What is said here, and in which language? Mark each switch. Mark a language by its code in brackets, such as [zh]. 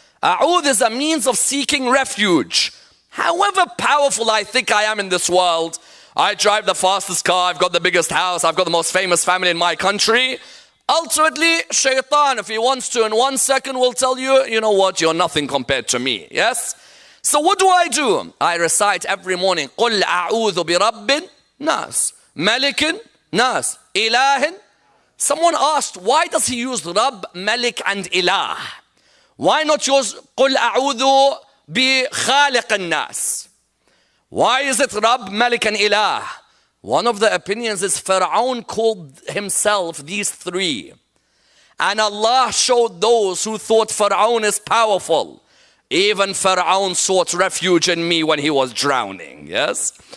[en] A'udh is a means of seeking refuge. However powerful I think I am in this world, I drive the fastest car, I've got the biggest house, I've got the most famous family in my country. Ultimately, shaitan, if he wants to, in 1 second will tell you, you know what, you're nothing compared to me. Yes? So what do? I recite every morning, [ar] قُلْ أَعُوذُ بِرَبِّ النَّاسِ مَلِكٍ نَّاسِ إِلَهٍ. [en] Someone asked, why does he use Rabb, Malik and Ilah? Why not use [ar] قُلْ أَعُوذُ بِخَالِقِ النَّاسِ? [en] Why is it Rabb, Malik and Ilah? One of the opinions is Pharaoh called himself these three. And Allah showed those who thought Pharaoh is powerful. Even Pharaoh sought refuge in me when he was drowning. Yes?